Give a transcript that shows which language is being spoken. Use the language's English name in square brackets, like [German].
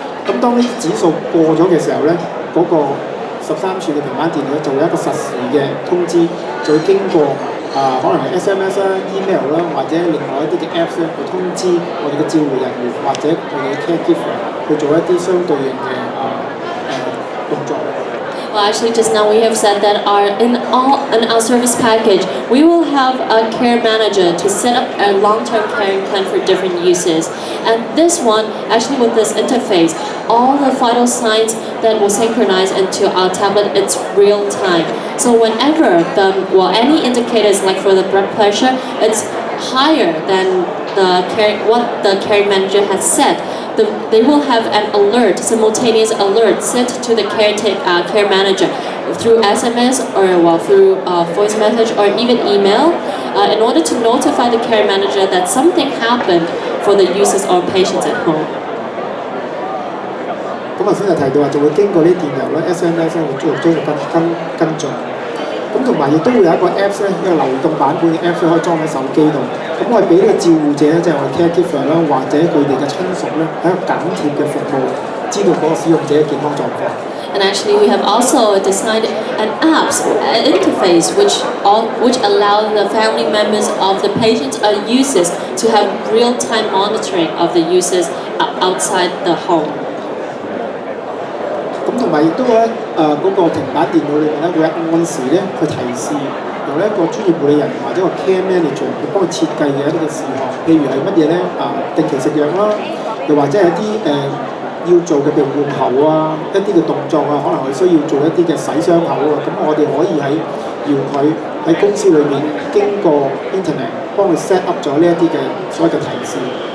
[Cantonese] 咁當呢啲指數過咗嘅時候咧，嗰、個13寸嘅平板電腦就會有一個實時嘅通知，就會經過可能係 SMS 啦、email 啦，或者另外一啲嘅 Apps 咧，去通知我哋嘅照護人員或者我哋嘅 caregiver 去做一啲相對應嘅動作。 [English] Well, actually, just now we have said that in our service package, we will have a care manager to set up a long-term caring plan for different uses. And this one, actually with this interface, all the vital signs that will synchronize into our tablet, it's real time. So whenever any indicators, like for the blood pressure, it's higher than what the caring manager has set, they will have an alert, simultaneous alert sent to the care manager through SMS or through voice message or even email in order to notify the care manager that something happened for the users or patients at home. [Cantonese] 咁頭先就提到話，就會經過啲電郵咧、SMS 咧，會逐漸跟進。咁同埋亦都會有一個 Apps 咧，一個流動版本嘅 Apps 可以裝喺手機度。咁我哋俾呢個照護者咧，即係我哋 caregiver 啦，或者佢哋嘅親屬咧，喺一個緊貼嘅服務，知道嗰個使用者嘅健康狀況。 [English] And actually, we have also designed an interface which allow the family members of the patients or users to have real-time monitoring of the users outside the home. [Cantonese] 咁同埋亦都咧嗰個平板電腦裏面咧，會按時咧去提示，由一個專業護理人員或者個 care manager 去幫佢設計嘅一啲嘅事項，譬如係乜嘢咧定期食藥啦，又或者係一啲要做嘅譬如換喉啊，一啲嘅動作啊，可能佢需要做一啲嘅洗傷口啊，咁我哋可以喺遙距喺公司裏面經過 internet 幫佢 set up 咗呢一啲嘅所謂嘅提示。